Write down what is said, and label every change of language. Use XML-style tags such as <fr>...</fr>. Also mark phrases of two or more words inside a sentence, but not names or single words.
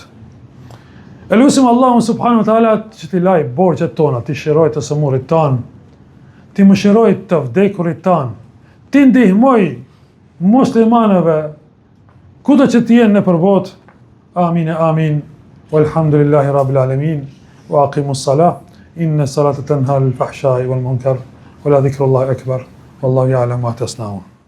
<sq>E lutim Allahun</sq> <ar>سبحانه وتعالى</ar> <sq>që t'i laj borxhet tona, t'i shiroj të sëmurrit tan, t'i mëshiroj të vdekurit tan, t'i ndihmoj muslimanëve kudo që të jenë nëpër botë. Amin, amin.</sq> <ar>والحمد لله رب العالمين. وأقم الصلاة. إن الصلاة تنهى عن الفحشاء والمنكر. ولذكر الله أكبر. والله يعلم ما تصنعون.</ar>